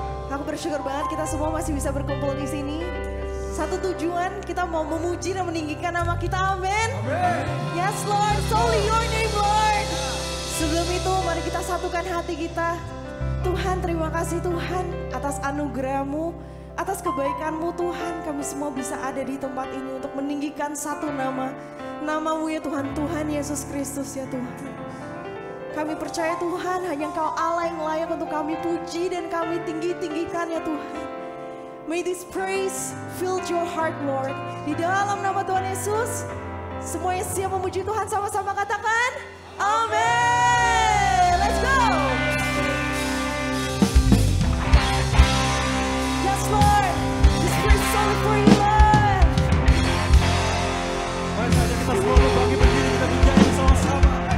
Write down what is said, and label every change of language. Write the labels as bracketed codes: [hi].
[id] Aku bersyukur banget kita semua masih bisa berkumpul di sini. Satu tujuan, kita mau memuji dan meninggikan nama kita, amin. [en] Yes Lord, it's only your name Lord. [id] Sebelum itu mari kita satukan hati kita. Tuhan, terima kasih Tuhan atas anugerah-Mu, atas kebaikan-Mu Tuhan. Kami semua bisa ada di tempat ini untuk meninggikan satu nama. Nama-Mu ya Tuhan, Tuhan Yesus Kristus ya Tuhan. Kami percaya Tuhan hanya Engkau Allah yang layak untuk kami puji dan kami tinggi-tinggikan ya Tuhan. [en] May this praise fill your heart Lord. [id] Di dalam nama Tuhan Yesus, semua yang siap memuji Tuhan sama-sama katakan, amin. [en] Let's go. Yes Lord, this praise is only for you Lord. [id] Mari saja kita semua berbagi berdiri, kita bernyanyi sama-sama.